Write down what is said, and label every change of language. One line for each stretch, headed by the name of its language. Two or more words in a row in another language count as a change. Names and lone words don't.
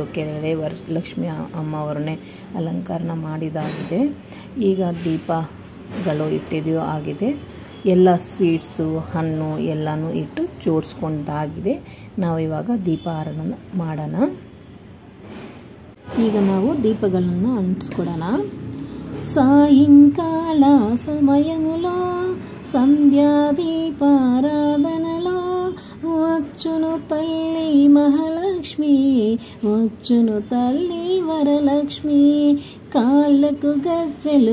Kannada: ಕೆಳಗಡೆ ಲಕ್ಷ್ಮಿ ಅಮ್ಮವ್ರನ್ನೇ ಅಲಂಕರಣ ಮಾಡಿದಾಗಿದೆ. ಈಗ ದೀಪಗಳು ಇಟ್ಟಿದೆಯೋ ಆಗಿದೆ. ಎಲ್ಲ ಸ್ವೀಟ್ಸು ಹಣ್ಣು ಎಲ್ಲನೂ ಇಟ್ಟು ಜೋಡಿಸ್ಕೊಂಡಾಗಿದೆ. ನಾವು ಇವಾಗ ದೀಪಾರಾಧನೆ ಮಾಡೋಣ. ಈಗ ನಾವು దీపಗಳನ್ನು
Telugu: అంటించుకోవడాన సాయంకాల సమయములో సంధ్యా దీపారాధనలో వచ్చును తల్లి మహాలక్ష్మి వచ్చును తల్లి వరలక్ష్మి కాళ్ళకు గజ్జెలు